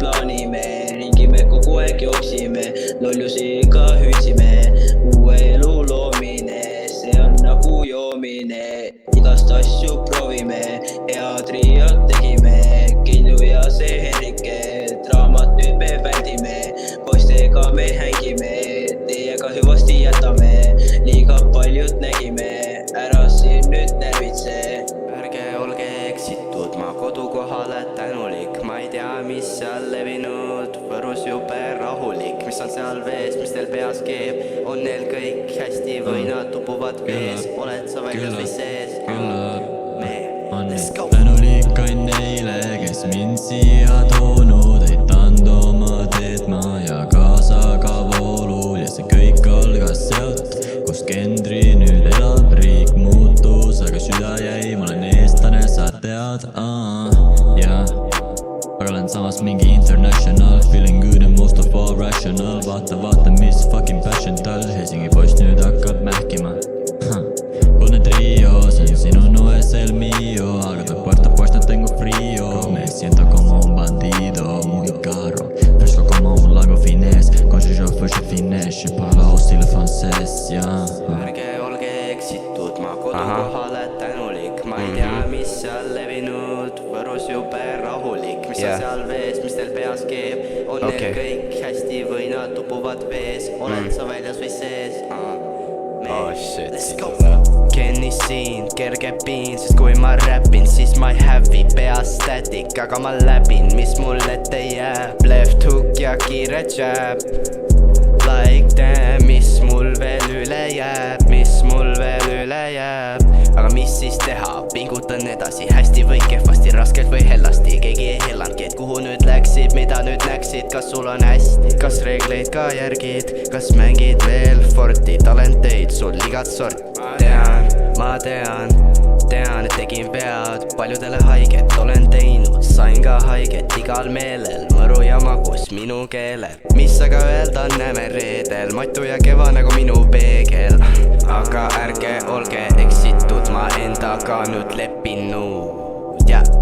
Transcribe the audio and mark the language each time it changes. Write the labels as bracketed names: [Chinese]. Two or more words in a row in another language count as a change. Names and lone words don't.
[Estonian] plaanime, ringime kogu aeg jooksime, lollusi ka hüüdsime, uue elu loomine, see on nagu joomine, igast asju proovime, hea triot tegime, Kinnu ja see Henrike, draamat nüüd me väldime, poistega me hängime, teiega hüvasti jätame, liiga paljud nägime, ära siin nüüd närvitse. Ärge olge eksitud, ma kodukohale tänulik, ma ei tea, mis seal levinud, Võrus jube rahulik, mis on seal vees, mis teil peas keeb, on neil kõik hästi või nad tupuvad vees, oled sa väljas või sees? [English] Let's go! [Estonian] Tänulik on neile, kes mind siia toonud, eitanud oma teed ma ja kaasa ka voolul ja see kõik algas sealt, kus Kendri nüüd elab, riik muutus, aga süda jäi, ma olen eestlane, sa tead, jah. Aga olen samas mingi [English] international, feeling good and most of all rational, [Estonian] vaata, mis [English] fucking passion [Estonian] tal, Helsingi poiss nüüd hakkab mähkima. Kuldne trio, see on sinu [Spanish] no es el mío, aga tu puerta puesta tengo frío, me siento como un bandido, muy caro, fresco como un lago finés, [French] quand je joue je finesse, je parle aussi le français, [Estonian] Ärge olge eksitud, ma kodukohale tänulik, ma ei tea, mis seal levinud, Võrus jube rahulik, mis on seal vees, mis teil peas keeb, on neil kõik hästi või nad tupuvad vees, oled sa väljas või sees? [English] Let's go! [Estonian] Kenny siin, kerge piin, sest kui ma räpin, siis ma ei hävi, peas static, aga ma läbin, mis mul ette jääb, [English] left hook [Estonian] ja kiire [English] jab. Like damn, [Estonian] mis mul veel üle jääb, mis mul veel üle jääb, aga mis siis teha, pingutan edasi, hästi või kehvasti, raskelt või hellasti, keegi ei hellanudki, et kuhu nüüd läksid, mida nüüd näksid, kas sul on hästi, kas reegleid ka järgid, kas mängid veel Forti, talenteid sul igat sort, ma tean, et tegin vead, paljudele haiget olen teinud, sain ka haiget igal meelel, mõru ja magus minu keelel, mis aga öelda näeme reedel, Matu ja Keva nagu minu peegel, aga ärge olge eksitud, ma endaga nüüd leppinud, jah.